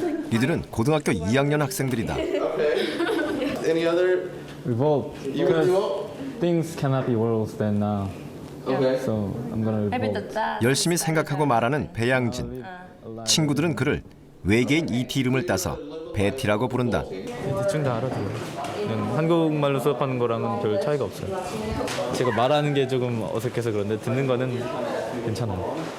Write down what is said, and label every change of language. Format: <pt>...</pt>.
<ko>이들은 고등학교 2학년 학생들이다.</ko> <en>Okay. Any other? Revolt. You would Because revolt? things cannot be worse than now. Okay. So I'm gonna Maybe revolt. that.</en> <ko>열심히 생각하고 말하는 배양진. 친구들은 그를 외계인 ET 이름을 따서 베티라고 부른다. 대충 다 알아들어요. 한국말로 수업하는 거랑은 별 차이가 없어요. 제가 말하는 게 조금 어색해서 그런데 듣는 거는 괜찮아요.</ko>